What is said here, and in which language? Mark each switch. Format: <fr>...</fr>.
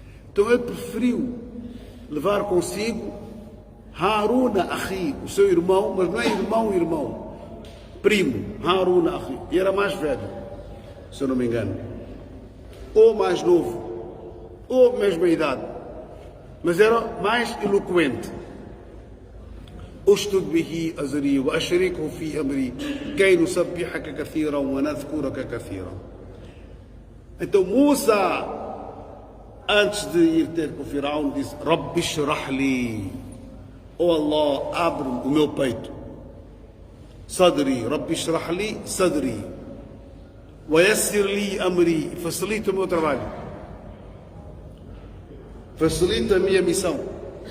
<pt>Então ele preferiu levar consigo Haruna Akhi, o seu irmão, mas não é irmão, primo, Haruna Akhi. E era mais velho, se eu não me engano. Ou mais novo, ou mesma idade, mas era mais eloquente.</pt> <ar>اشدد به أزري وأشركه في أمري كي نسبحك كثيرا ونذكرك كثيرا.</ar> <pt>Então Musa, antes de ir ter com o Firaun, disse:</pt> <ar>Rabbi shrah li,</ar> <pt>oh Allah, abre o meu peito.</pt> <ar>Sadri, Rabbi shrah li sadri, wa yassir li amri,</ar> <pt>facilita o meu trabalho, facilita a minha missão.</pt>